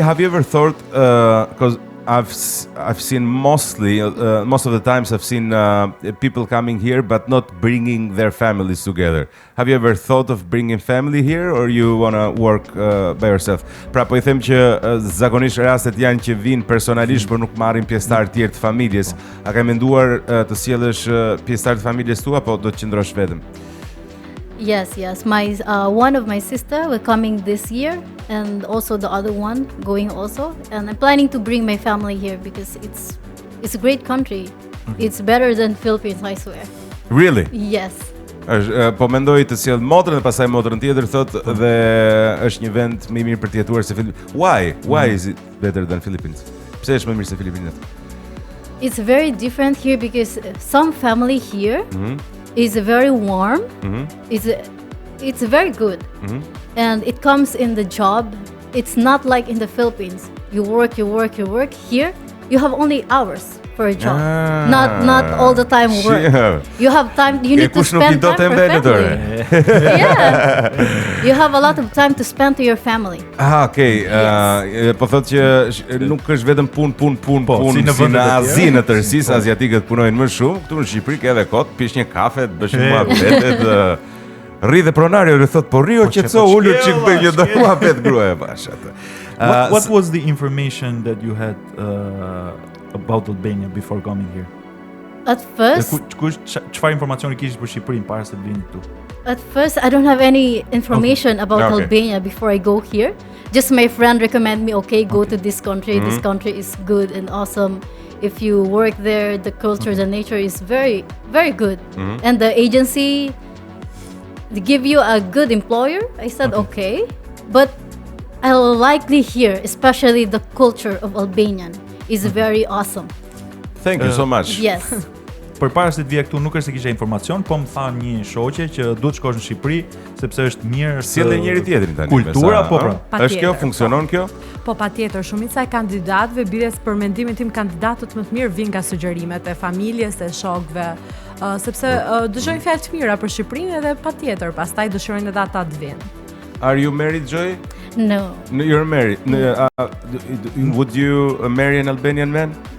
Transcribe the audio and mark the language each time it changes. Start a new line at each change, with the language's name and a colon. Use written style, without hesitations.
English: Have you ever thought because I've seen most of the times I've seen people coming here but not bringing their families together. Have you ever thought of bringing family here or you want to work by yourself?
Albanian: Pra po I them që zakonisht rastet janë që vinë personalisht por nuk marrin pjesëtar tjerë të familjes. A ke menduar të sjellësh pjesëtar të familjes tua apo do të qëndrosh vetëm?
English: Yes. My one of my sister will coming this year, and also the other one going also. And I'm planning to bring my family here because it's a great country. It's better than Philippines, I swear. Really? Yes.
Albanian: Po mendoj të sjell motrën e pastaj motrën tjetër thotë dhe është një vend më I mirë për të jetuar se Filipinet.
English: Why is it better than Philippines?
Albanian: Pse është më mirë se Filipinet?
English: It's very different here because some family here is very warm. It's very good. And it comes in the job. It's not like in the Philippines. You work. Here, you have only hours for a job. Not all the time work. You have time. You need to spend time for family. Yeah. You have a lot of time to spend to your family. Okay.
Albanian: Po thotë që nuk është vetëm punë si në Azi në tërësisë aziatikët punojnë më shumë. Këtu në Shqipëri ke edhe kot, pish një kafe, bësh një muhabetet, rri dhe pronario dhe thotë po rrio qetëso ulur çik bëj një muhabet gruaja bash atë.
English: What was the information that you had about Albania before coming here? At first,
Albanian: çfarë informacioni kishe për Shqipërinë para se të vini këtu?
English: At first, I don't have any information about Albania before I go here. Just my friend recommend me, go to this country. This country is good and awesome. If you work there, the culture, the nature is very, very good. And the agency, they give you a good employer. I said, okay. But I'll likely here, especially the culture of Albanian is very awesome. Thank you so much. Yes.
Albanian: Përpara se të vija këtu nuk është se kisha informacion, po më tha një shoqe që duhet shkosh në Shqipëri sepse është mirë sjellë njëri tjetrin tani. Kultura po pra. Është kjo funksionon kjo? Po patjetër, shumica e kandidatëve bires për mendimin tim kandidatët më të mirë vinë nga sugjerimet e familjes, e shokëve, sepse dëgjojnë fjalë të mira për Shqipërinë edhe patjetër, pastaj dëshirojnë edhe ata të vinë.
English: Are you married, Joy? No. You're married. Would you marry an Albanian man?